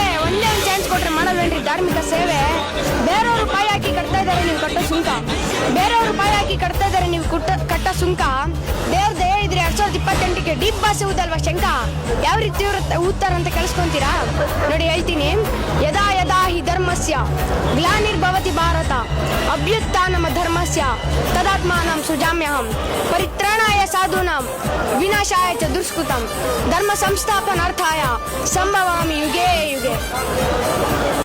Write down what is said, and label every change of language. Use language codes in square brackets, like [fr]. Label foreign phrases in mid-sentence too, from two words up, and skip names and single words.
[kn] ಒಂದೇ ಒಂದು ಚಾನ್ಸ್ ಕೊಟ್ರೆ ಮಾಡಲ್ವೇನ್ರಿ ಧಾರ್ಮಿಕ ಸೇವೆ. ಬೇರೆಯವರು ಪಾಯಿ ಹಾಕಿ ಕಟ್ತಾ ಇದ್ದಾರೆ ನೀವು ಕಟ್ಟೋ ಸುಂಕ. ಬೇರೆಯವರು ಪಾಯಿ ಹಾಕಿ ಕಟ್ತಾ ಇದ್ದಾರೆ ನೀವು ಕಟ್ಟೋ ಸುಂಕ. ದೇವ್ರ ದಯ ಇದ್ರೆ 2028ಕ್ಕೆ ಡೀಪ್ ಬಾಸ್ ಊದಲ್ವಾ ಶಂಕ. ಯಾವ ರೀತಿ ಊದ್ತಾರ ಅಂತ ಕೇಳಿಸ್ಕೊಂತೀರಾ ನೋಡಿ ಹೇಳ್ತೀನಿ. [sa] ಯದಾ ಯದಾ ಹಿ ಧರ್ಮಸ್ಯ ಗ್ಲಾನಿರ್ಭವತಿ ಭಾರತ ಅಭ್ಯುತ್ಥಾನಮ ಧರ್ಮಸ್ಯ ತದಾತ್ಮಾನಂ ಸುಜಾಮ್ಯಹಂ ಪರಿತ್ರಾಣಾಯ ಸಾಧೂನಾಂ ವಿನಾಶಾಯ ಚ ದುಷ್ಕೃತಂ ಧರ್ಮ ಸಂಸ್ಥಾಪನಾರ್ಥಾಯ ಸಂಭವಾಮಿ ಯುಗೇ ಯುಗೆ.